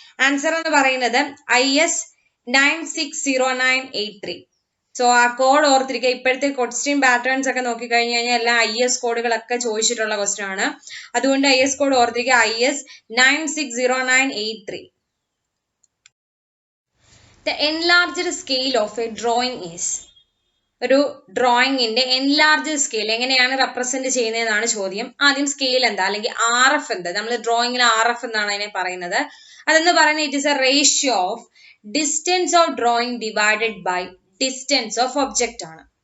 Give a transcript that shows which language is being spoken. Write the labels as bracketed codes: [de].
[ml] Answer എന്ന് പറയുന്നത് IS 960983. So ആ കോഡ് ഓർത്തിരിക്കുക. ഇപ്പോഴത്തെ ക്വസ്റ്റ്യൻ പാറ്റേൺസ് ഒക്കെ നോക്കിക്കഴിഞ്ഞു കഴിഞ്ഞാൽ എല്ലാം IS കോഡുകളൊക്കെ ചോദിച്ചിട്ടുള്ള ക്വസ്റ്റ്യൻ ആണ്. അതുകൊണ്ട് IS കോഡ് ഓർത്തിരിക്കുക, IS 960983. [en] The enlarged scale of a drawing is. [ml] ഒരു ഡ്രോയിങ്ങിന്റെ എൻലാർജ് സ്കെയിൽ എങ്ങനെയാണ് റെപ്രസെന്റ് ചെയ്യുന്നതെന്നാണ് ചോദ്യം. ആദ്യം സ്കെയിൽ എന്താ, അല്ലെങ്കിൽ RF എന്താ? നമ്മൾ ഡ്രോയിങ്ങിൽ RF എന്നാണ് അതിനെ പറയുന്നത്. അതെന്ന് പറയുന്നത് [en] It is a ratio of distance of drawing divided by distance of object ആണ്.